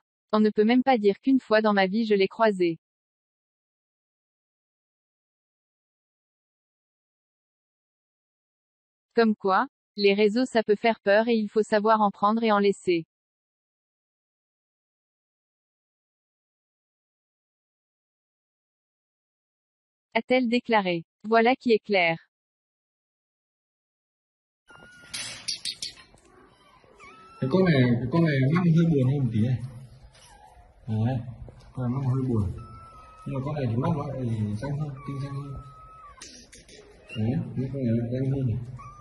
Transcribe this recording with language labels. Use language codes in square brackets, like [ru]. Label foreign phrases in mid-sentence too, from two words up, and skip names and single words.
[fr] On ne peut même pas dire qu'une fois dans ma vie je l'ai croisé. Comme quoi, les réseaux ça peut faire peur et il faut savoir en prendre et en laisser. A-t-elle déclaré. Voilà qui est clair. [vi] Cái con này mắt hơi buồn hơn một tí này. Đấy, con này mắt hơi buồn. Nhưng mà con này thì mắt nó lại xanh hơn, tinh xanh hơn. Đấy, những con này lại xanh hơn này.